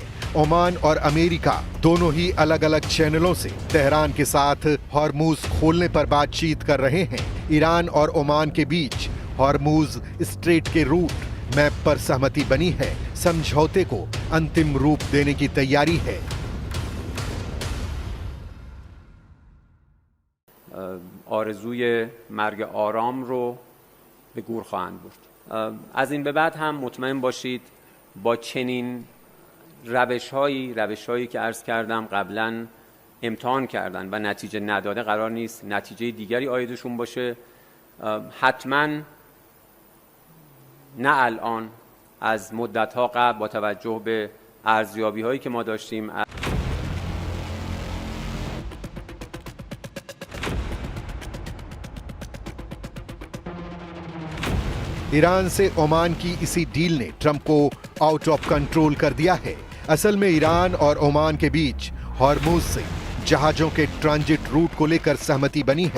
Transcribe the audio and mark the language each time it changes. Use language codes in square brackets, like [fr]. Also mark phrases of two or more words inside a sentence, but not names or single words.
[hi] ओमान और अमेरिका दोनों ही अलग अलग चैनलों से तेहरान के साथ हॉर्मूज खोलने पर बातचीत कर रहे हैं। ईरान और ओमान के बीच हॉर्मूज स्ट्रेट के रूट मैप पर सहमति बनी है। समझौते को अंतिम रूप देने की तैयारी है। [fa] آرزوی مرگ آرام رو به گور خواهند برد. از این به بعد هم مطمئن باشید با چنین روش‌هایی که عرض کردم قبلا امتحان کردن و نتیجه نداده قرار نیست نتیجه دیگری عایدشون باشه. حتما نه الان، از مدت‌ها قبل با توجه به ارزیابی‌هایی که ما داشتیم [hi] ईरान से ओमान की इसी डील ने ट्रंप को [en] out of control [hi] कर दिया है। असल में ईरान और ओमान के बीच हॉर्मूज से जहाजों के ट्रांजिट रूट को लेकर सहमति बनी है।